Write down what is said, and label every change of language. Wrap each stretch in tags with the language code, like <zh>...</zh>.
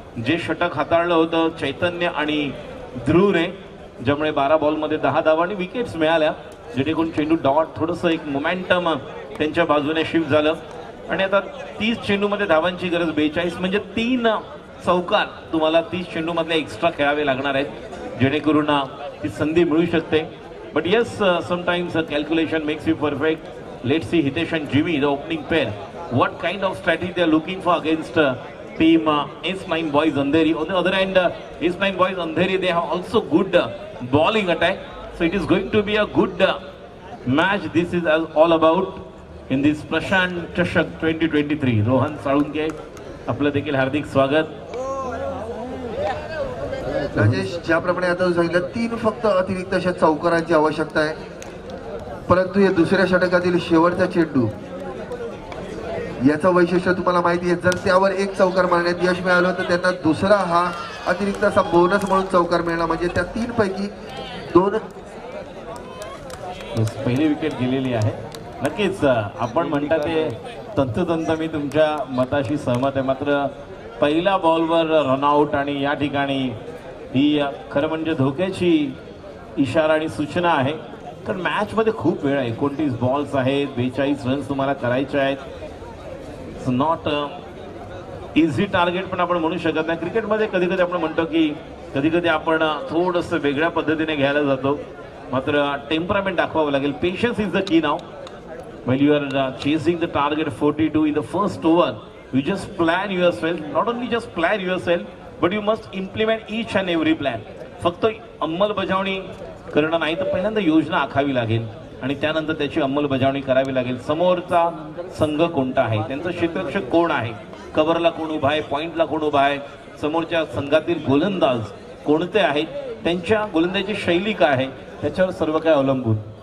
<mr>जे षटक हाताळलं होतं चैतन्य आणि ध्रुवने, ज्यामुळे 12 बॉलमध्ये 10 धावा आणि विकेट्स मिळाल्या, जेणेकरून चेंडू डॉट थोडंसं एक मोमेंटम त्यांच्या बाजूने शिफ्ट झालं. आणि आता 30 चेंडूमध्ये धावांची गरज 42, म्हणजे 3 चौकार तुम्हाला 30 चेंडूमधले एक्स्ट्रा खेळावे लागणार आहेत, जेणेकरून ती संधी मिळू शकते.</mr> <en>But yes, sometimes calculation makes you perfect. Let's see Hitesh and Jimmy, the opening pair. What kind of strategy they are looking for against team S9 boys Andheri? On the other hand, S9 boys Andheri, they have also good bowling attack. So it is going to be a good match. This is all about in this Prashant Chashak 2023.</en> <mr>Rohan Salunke, आपलं देखील हार्दिक स्वागत. राजेश, ज्याप्रमाणे आता सांगितलं 3 फक्त अतिरिक्त अशा चौकारांची आवश्यकता आहे, परंतु या दुसऱ्या षटकातील शेवटचा चेंडू याचं वैशिष्ट्य तुम्हाला माहिती आहे. जर त्यावर 1 चौकार मारण्यात यश मिळालं तर त्यांना दुसरा हा अतिरिक्त असा बोनस म्हणून चौकार मिळणार, म्हणजे त्या 3 पैकी 2 पहिली विकेट गेलेली आहे. नक्कीच आपण म्हणता ते तंतोतंत मी तुमच्या मताशी सहमत आहे. मात्र पहिल्या बॉलवर रनआउट आणि या ठिकाणी ही खरं म्हणजे धोक्याची इशारा आणि सूचना आहे. कारण मॅचमध्ये खूप वेळ आहे, 29 बॉल्स आहेत, 42 रन्स तुम्हाला करायचे आहेत.</mr> <en>it's not easy target</en> <mr>पण आपण म्हणू शकत नाही. क्रिकेटमध्ये कधी कधी आपण म्हणतो की कधी कधी आपण थोडंसं वेगळ्या पद्धतीने घ्यायला जातो, मात्र टेम्परामेंट दाखवावं लागेल.</mr> <en>Patience is the key नाव. While you are chasing the target 42 in the first over, you just plan yourself. Not only just plan yourself, but you must implement each and every plan.</en> <mr>फक्त अंमलबजावणी करणं नाही, तर पहिल्यांदा योजना आखावी लागेल आणि त्यानंतर त्याची अंमलबजावणी करावी लागेल. समोरचा संघ कोणता आहे, त्यांचं क्षेत्ररक्षक कोण आहे, कव्हरला कोण उभा आहे, पॉइंटला कोण उभा आहे, समोरच्या संघातील गोलंदाज कोणते आहेत, त्यांच्या गोलंदाजी शैली काय आहे, त्याच्यावर सर्व काय अवलंबून.</mr>